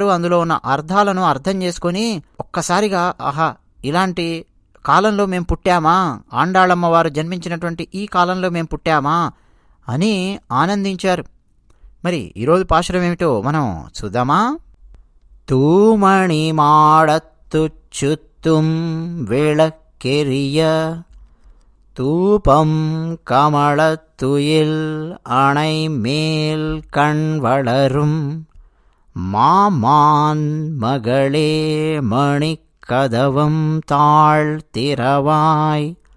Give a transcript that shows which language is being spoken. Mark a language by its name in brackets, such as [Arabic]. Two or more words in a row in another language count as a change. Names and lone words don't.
[Telugu] అందులో ఉన్న అర్థాలను అర్థం చేసుకొని ఒక్కసారిగా ఆహా ఇలాంటి కాలంలో మేము పుట్టామా, ఆండాళమ్మవారు జన్మించినటువంటి ఈ కాలంలో మేము పుట్టామా అని ఆనందించారు. మరి ఈరోజు పాశురం ఏమిటో మనం చూద్దామా? [Tamil] தூமணி மாடத்து சுற்றும் விளக்கெரிய தூபம் கமலத்துயில் அணை மேல் கண் வளரும் மாமான் மகளே மணிக்கதவம் தாழ் திறவாய்